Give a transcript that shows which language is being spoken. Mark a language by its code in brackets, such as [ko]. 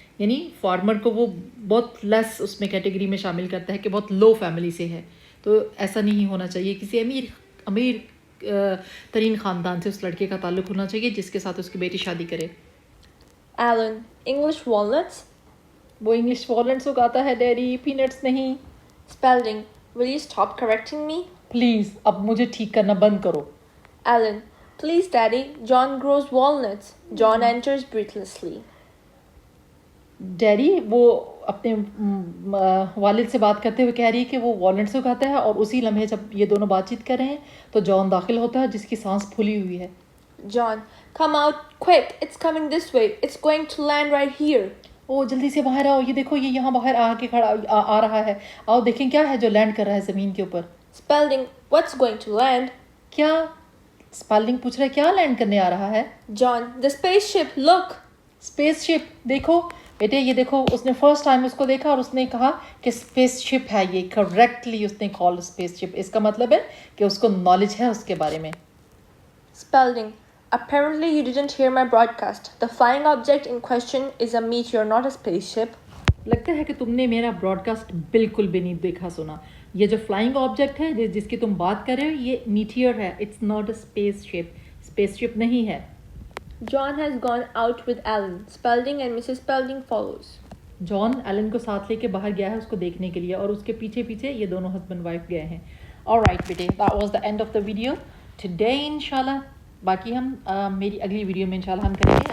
[ur] یعنی فارمر کو وہ بہت لیس اس میں کیٹیگری میں شامل کرتا ہے کہ بہت لو فیملی سے ہے. تو ایسا نہیں ہونا چاہیے. کسی امیر ترین خاندان سے اس لڑکے کا تعلق ہونا چاہیے جس کے ساتھ اس کی بیٹی شادی کرے. [en] Alan, English walnuts? [ur] وہ انگلش والنٹس اگاتا ہے ڈیڈی, پینٹس نہیں. [en] Spelling, will you stop correcting me? [ur] Please اب مجھے ٹھیک کرنا بند کرو. [en] Alan, please daddy, John grows walnuts. John enters breathlessly. [ur] Daddy وہ اپنے والد سے بات کرتے ہوئے کہہ رہی ہے کہ وہ والنٹس اگاتا ہے, اور اسی لمحے جب یہ دونوں بات چیت کر رہے ہیں تو جان داخل ہوتا ہے جس کی سانس پھولی ہوئی ہے. [en] John, come out quick, it's coming this way, it's going to land right here. [ur] او جلدی سے باہر آؤ, یہ دیکھو یہ یہاں باہر آ کے کھڑا آ رہا ہے. آؤ دیکھیں کیا ہے جو لینڈ کر رہا ہے زمین کے اوپر. [en] Spelling, what's going to land? [ur] کیا اسپیلنگ پوچھ رہا ہے کیا لینڈ کرنے آ رہا ہے. [en] John, the spaceship, look. [ur] Space شپ دیکھو بیٹے, یہ دیکھو. اس نے [en] first time [ur] اس کو دیکھا اور اس نے کہا کہ اسپیس شپ ہے یہ, کریکٹلی اس نے کال اسپیس شپ. اس کا مطلب ہے کہ اس کو نالج ہے اس کے بارے میں. [en] Spelling, apparently you didn't hear my broadcast. The flying object in question is a meteor, not a spaceship. [ur] لگتا ہے کہ تم نے میرا براڈ کاسٹ بالکل بھی نہیں دیکھا سنا. یہ جو فلائنگ آبجیکٹ ہے جس کی تم بات کر رہے ہو یہ میٹیئر ہے, [en] It's not a spaceship. [ur] Space شپ نہیں ہے. [en] John has gone out with Alan. Spelling and Mrs. Spelling follows. [ur] John Alan کو ساتھ لے کے باہر گیا ہے اس کو دیکھنے کے لیے, اور اس کے پیچھے پیچھے یہ دونوں ہسبینڈ وائف گئے ہیں. [en] Alright بیٹے, that was the end of the video today انشاءاللہ. [ur] باقی ہم میری اگلی ویڈیو میں انشاءاللہ ہم کریں گے.